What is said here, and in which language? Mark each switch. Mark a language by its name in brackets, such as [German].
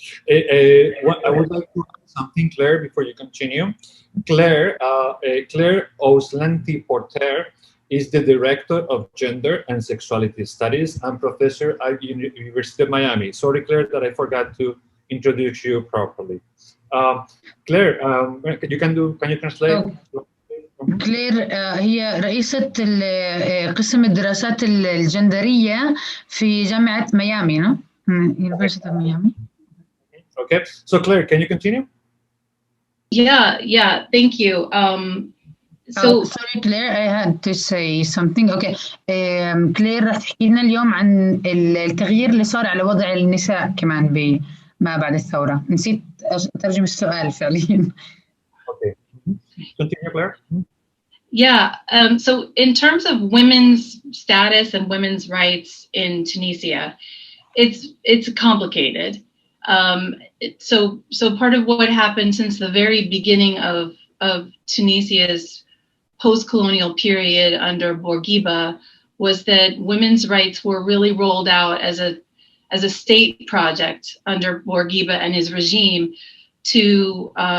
[English] I would like to add something, Claire, before you continue. Claire Auslanti Porter is the Director of Gender and Sexuality Studies and Professor at University of Miami. Sorry, Claire, that I forgot to introduce you properly. Claire, can you translate? [Arabic] كلير هي رئيسة قسم الدراسات الجندرية في جامعة ميامي، no? [English] University of Miami. Okay, so Claire, can you continue? Yeah, thank you. Sorry Claire, I had to say something. Okay. [Arabic] كلير رح تحكي لنا اليوم عن التغيير اللي صار على وضع النساء كمان ما بعد الثورة. نسيت أترجم السؤال فعليا. [English] Okay. Continue, Claire. Yeah, so in terms of women's status and women's rights in Tunisia, it's complicated. So part of what happened since the very beginning of Tunisia's post-colonial period under Bourguiba was that women's rights were really rolled out as a state project under Bourguiba and his regime to